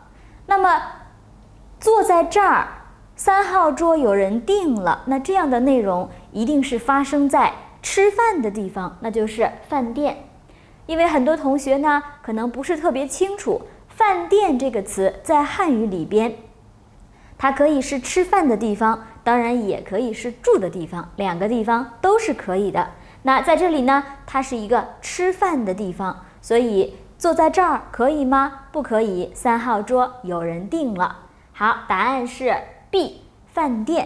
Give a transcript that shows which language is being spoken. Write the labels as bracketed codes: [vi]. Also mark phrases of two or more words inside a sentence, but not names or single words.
[zh] 那麼坐在這兒，3號桌有人訂了，那這樣的內容一定是發生在吃飯的地方，那就是飯店。因為很多同學呢可能不是特別清楚，飯店這個詞在漢語裡邊，它可以是吃飯的地方，當然也可以是住的地方，兩個地方都是可以的。那在這裡呢，它是一個吃飯的地方，所以坐在這兒可以嗎？不可以，3號桌有人訂了。好，答案是 B， 飯店。